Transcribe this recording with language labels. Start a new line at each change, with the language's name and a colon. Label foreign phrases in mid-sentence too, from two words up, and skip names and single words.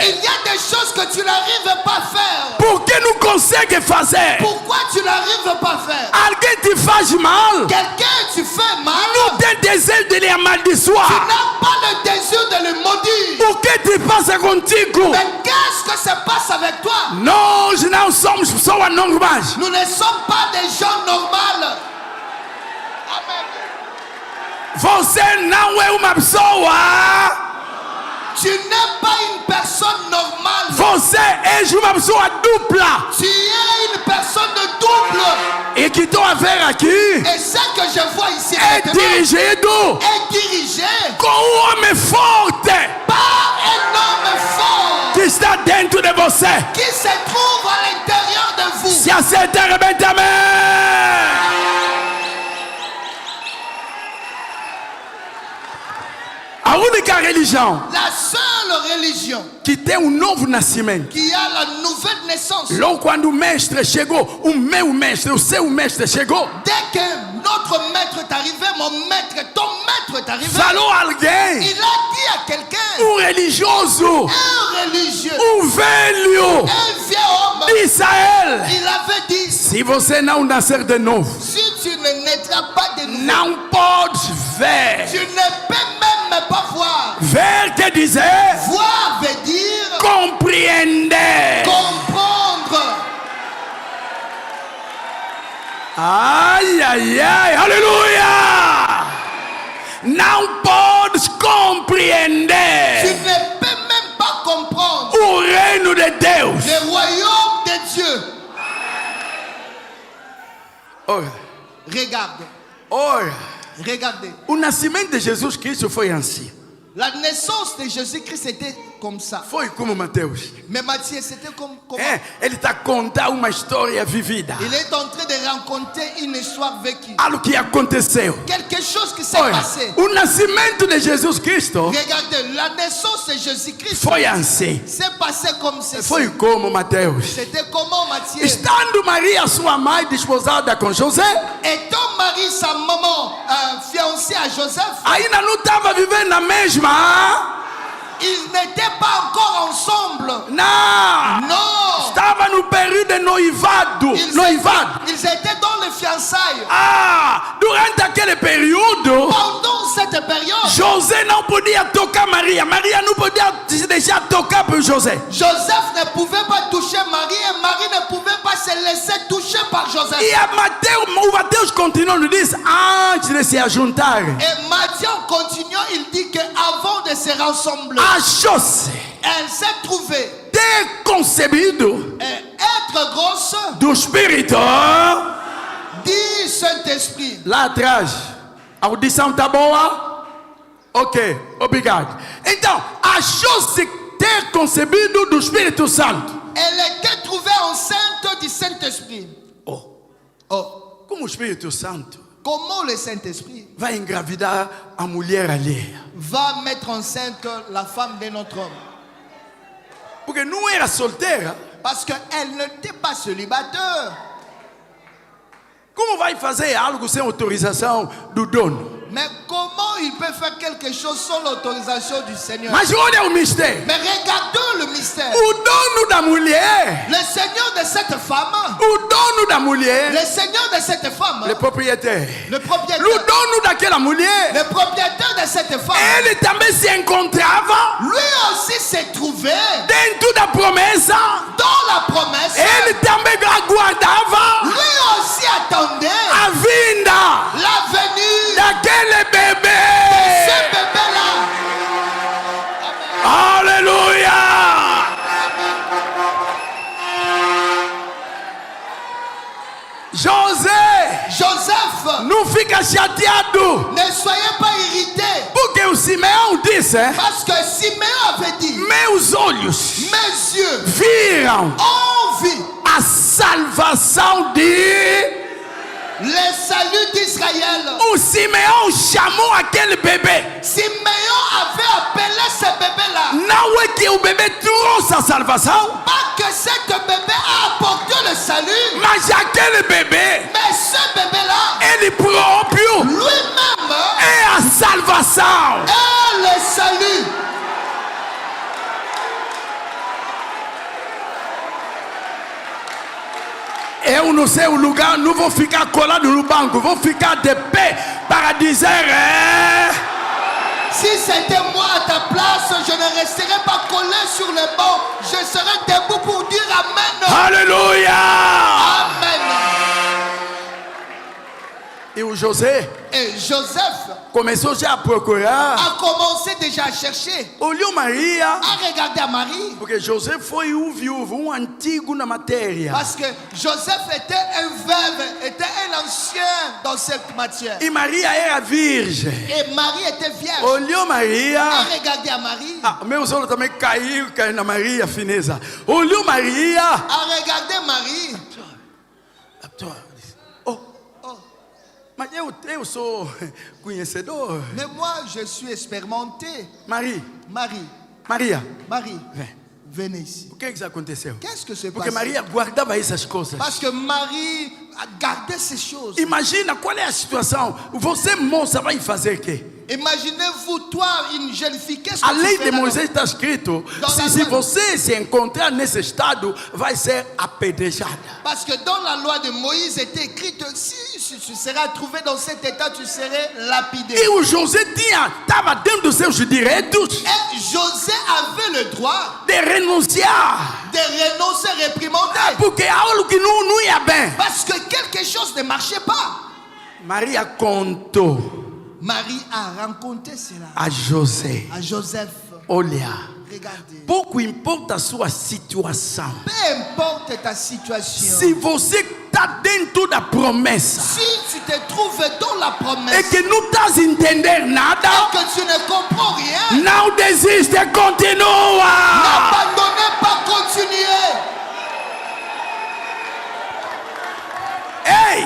French: Il y a des choses que tu n'arrives pas à faire.
Portuguese: Por que não consegue fazer?
French: Pourquoi tu n'arrives pas à faire?
Portuguese: Alguém te faz mal,
French: Quelqu'un, tu fais mal.
Portuguese: não tem desejo de lhe
French: Tu
Portuguese: amaldiçoar.
French: n'as pas le désir de le maudire.
Portuguese: O que te passa contigo?
French: Mais qu'est-ce que se passe avec toi?
Portuguese: Nós não somos pessoas normais.
French: Nous ne sommes pas des gens normaux. Amen.
Portuguese: Você não é uma pessoa.
French: Tu n'es pas une personne normale.
Portuguese: Você é uma pessoa dupla.
French: Tu es une personne de double.
Portuguese: E que estou a ver aqui
French: Et ce que je vois ici
Portuguese: é
French: maintenant
Portuguese: dirigido
French: est dirigé
Portuguese: com um homem forte
French: par un homme fort
Portuguese: que está dentro de você.
French: qui se trouve à l'intérieur de vous.
Portuguese: Se acerta, arrebenta, amém. A única religião
French: La seule religion
Portuguese: que tem novo nascimento.
French: qui a la nouvelle naissance.
Portuguese: Logo quando o mestre chegou, o meu mestre, o seu mestre chegou,
French: Dès que notre maître est arrivé, mon maître, ton maître est arrivé,
Portuguese: falou alguém,
French: il a dit à quelqu'un,
Portuguese: religioso,
French: un religieux,
Portuguese: velho
French: un vieux homme,
Portuguese: de Israel.
French: il avait dit,
Portuguese: Se você não nascer de novo,
French: si tu ne naîtras pas de nouveau,
Portuguese: não pode ver.
French: tu ne peux même pas voir.
Portuguese: Ver quer dizer
French: Voir veut dire
Portuguese: compreender.
French: comprendre.
Portuguese: Ai, ai, ai, aleluia! Não podes
French: Tu
Portuguese: compreender
French: ne peux même pas comprendre
Portuguese: o reino de Deus.
French: le royaume de Dieu.
Portuguese: Ora,
French: Regarde,
Portuguese: ora,
French: regardez.
Portuguese: o nascimento de Jesus Cristo foi assim.
French: La naissance de Jésus-Christ était comme ça.
Portuguese: Foi como Mateus.
French: Mais Matthieu, c'était comment?
Portuguese: Ele está contando uma história vivida.
French: Il est en train de raconter une histoire vécue.
Portuguese: Algo que aconteceu.
French: Quelque chose qui s'est
Portuguese: Olha,
French: passé.
Portuguese: o nascimento de Jesus Cristo
French: Regardez, la naissance de Jésus-Christ
Portuguese: foi assim.
French: s'est passé comme ceci.
Portuguese: Foi como Mateus.
French: C'était comment, Matthieu?
Portuguese: Estando Maria, sua mãe, desposada com José,
French: Étant Marie, sa maman, fiancée à Joseph,
Portuguese: ainda não estava vivendo na mesma.
French: ils n'étaient pas encore ensemble.
Portuguese: Não.
French: Non.
Portuguese: Estava no período de noivado.
French: Ils étaient dans les fiançailles.
Portuguese: Durante aquele período,
French: Pendant cette période,
Portuguese: José não podia tocar Maria. Maria não podia se deixar tocar por José.
French: Joseph ne pouvait pas toucher Marie et Marie ne pouvait pas se laisser toucher par Joseph.
Portuguese: E o Mateus continua, nos diz, antes de se ajuntar,
French: Et Matthieu continuant, il dit qu'avant de se rassembler,
Portuguese: achou-se
French: elle s'est trouvée
Portuguese: ter concebido
French: être grosse
Portuguese: do Espírito.
French: du Saint-Esprit.
Portuguese: Lá atrás, a audição tá boa? Ok, obrigado. Então, achou-se ter concebido do Espírito Santo.
French: Elle était trouvée enceinte du Saint-Esprit.
Portuguese: Oh, Como o Espírito Santo
French: comment le Saint-Esprit
Portuguese: vai engravidar a mulher alheia?
French: va mettre enceinte la femme de notre homme?
Portuguese: Porque não era solteira.
French: Parce qu'elle n'était pas célibataire.
Portuguese: Como vai fazer algo sem autorização do dono?
French: Mais comment il peut faire quelque chose sans l'autorisation du Seigneur?
Portuguese: Mas olha o mistério.
French: Mais regardons le mystère.
Portuguese: O dono da mulher,
French: Le Seigneur de cette femme,
Portuguese: o dono da mulher,
French: le Seigneur de cette femme, le propriétaire, le propriétaire,
Portuguese: o dono daquela mulher,
French: le propriétaire de cette femme,
Portuguese: ele também se encontrava
French: lui aussi s'est trouvé
Portuguese: dentro da promessa.
French: dans la promesse.
Portuguese: Ele também aguardava
French: Lui aussi attendait
Portuguese: a vinda
French: la venue
Portuguese: daquele
French: de
Portuguese: bebê.
French: ce bébé-là.
Portuguese: Aleluia! José,
French: Joseph,
Portuguese: não fica chateado,
French: ne soyez pas irrités,
Portuguese: porque o Simeão disse:
French: parce que Simeon avait dit,
Portuguese: meus olhos
French: mes yeux
Portuguese: viram
French: ont vu
Portuguese: a salvação de.
French: le salut d'Israël.
Portuguese: O Simeão chamou aquele bebê.
French: Simeon avait appelé ce bébé-là.
Portuguese: Não é que o bebê trouxe a salvação,
French: Pas que cet bébé a apporté le salut,
Portuguese: mas aquele bebê,
French: mais ce bébé-là,
Portuguese: ele próprio
French: lui-même,
Portuguese: é a salvação.
French: est le salut.
Portuguese: Eu no seu lugar não vou ficar colado no banco, vou ficar de pé para dizer
French: Si c'était moi à ta place, je ne resterais pas collé sur le banc. Je serais debout pour dire Amen.
Portuguese: aleluia.
French: Amen.
Portuguese: E o José
French: Et Joseph
Portuguese: começou já a procurar.
French: a commencé déjà à chercher,
Portuguese: Olhou Maria,
French: à regarder à Marie.
Portuguese: porque José foi viúvo, antigo na matéria.
French: Parce que Joseph était un veuve, était un ancien dans cette matière.
Portuguese: E Maria era virgem.
French: Et Marie était vierge.
Portuguese: Olhou
French: À
Portuguese: Maria.
French: regarder à Marie.
Portuguese: Meus olhos também caiu na Maria, fineza. Olhou Maria.
French: À regarder Marie.
Portuguese: Mas eu sou conhecedor.
French: Mais moi, je suis expérimenté.
Portuguese: Maria.
French: Marie,
Portuguese: Vem.
French: venez ici.
Portuguese: O que aconteceu?
French: Qu'est-ce que se
Portuguese: Porque
French: passe?
Portuguese: Maria guardava essas coisas.
French: Parce que Marie a gardé ces choses.
Portuguese: Imagina qual é a situação. Você, moça, vai fazer o quê?
French: Imaginez-vous, toi, une jeune fille, qu'est-ce que
Portuguese: A
French: tu
Portuguese: lei
French: fais
Portuguese: de
French: là-bas?
Portuguese: Moisés está escrito:
French: Dans la
Portuguese: se
French: loi.
Portuguese: você se encontrar nesse estado, vai ser apedrejada.
French: Parce que dans la loi de Moïse était écrit que si tu seras trouvé dans cet état, tu serais lapidé.
Portuguese: E o José estava dentro dos seus direitos
French: Et José avait le droit
Portuguese: de renunciar.
French: de renoncer, réprimander.
Portuguese: Porque algo que não ia bem.
French: Parce que quelque chose ne marchait pas.
Portuguese: Maria contou
French: Marie a rencontré cela
Portuguese: a José:
French: à Joseph.
Portuguese: olha,
French: Regardez.
Portuguese: pouco importa a sua situação.
French: Peu importe ta situation.
Portuguese: Se você está dentro da promessa
French: Si tu te trouves dans la
Portuguese: e
French: promesse
Portuguese: que não estás a entender nada,
French: et que tu ne comprends rien,
Portuguese: não desiste, continua.
French: n'abandonnez pas, continuez.
Portuguese: Ei!